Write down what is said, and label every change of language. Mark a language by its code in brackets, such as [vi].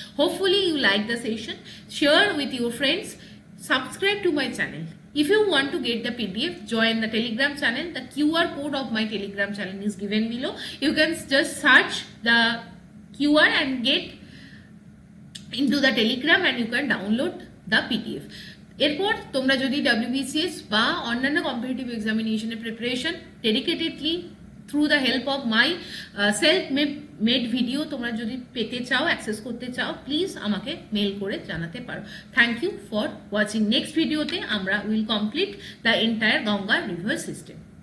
[en] Hopefully you like the session, share with your friends, subscribe to my channel. If you want to get the PDF, join the Telegram channel. The QR code of my Telegram channel is given below. You can just search the QR and get into the Telegram and you can download the PDF. [bn] এরপর তোমরা যদি WBCS বা অন্যান্য competitive এক্সামিনেশনের preparation dedicatedly [en] through the help of my self made video [bn] তোমরা যদি পেতে চাও, access করতে চাও, প্লিজ আমাকে মেল করে জানাতে পারো। [en] Thank you for watching. Next [bn] ভিডিওতে আমরা [en] Will complete the entire Ganga river system.